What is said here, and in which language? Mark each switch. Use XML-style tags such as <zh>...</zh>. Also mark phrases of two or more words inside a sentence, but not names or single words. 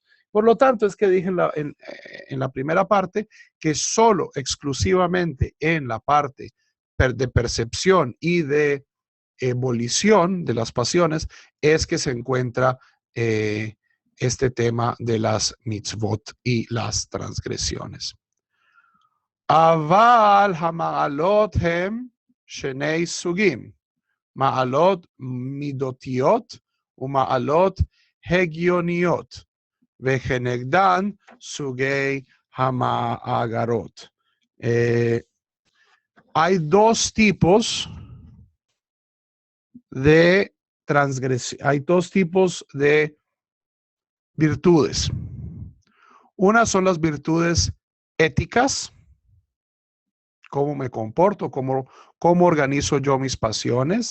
<es>Por lo tanto, es que dije en la primera parte que solo exclusivamente en la parte de percepción y de ebullición de las pasiones es que se encuentra este tema de las mitzvot y las transgresiones.</es> <he>אבל המעלות הן שני סוגים, מעלות מדותיות ומעלות הגיוניות, וכנגדן סוגי המגרעות.</he> <es>Hay dos tipos de transgresión, hay dos tipos de virtudes. Una son las virtudes éticas, cómo me comporto, cómo organizo yo mis pasiones.</es>